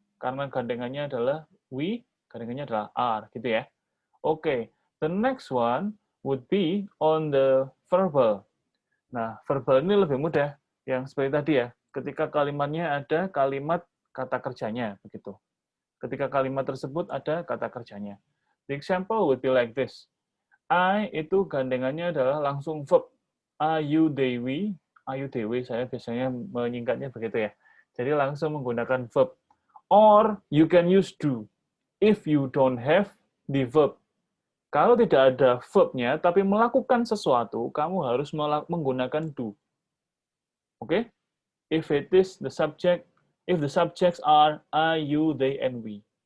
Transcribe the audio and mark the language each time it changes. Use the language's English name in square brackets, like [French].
[Indonesian] Karena gandengannya adalah we, gandengannya adalah are, gitu ya. [English] Oke, the next one would be on the verbal. [Indonesian] Nah, verbal ini lebih mudah, yang seperti tadi ya. Ketika kalimatnya ada kalimat kata kerjanya, begitu. Ketika kalimat tersebut ada kata kerjanya. [English] The example would be like this. [Indonesian] I itu gandengannya adalah langsung verb. Ayu, they, we. Ayu, they, we. Saya biasanya menyingkatnya begitu ya. Jadi langsung menggunakan verb. [English] Or you can use do. If you don't have the verb. [Indonesian] Kalau tidak ada verb-nya, tapi melakukan sesuatu, kamu harus menggunakan do. Oke? Okay? [English] If it is the subject, if the subjects are I, you, they, and we.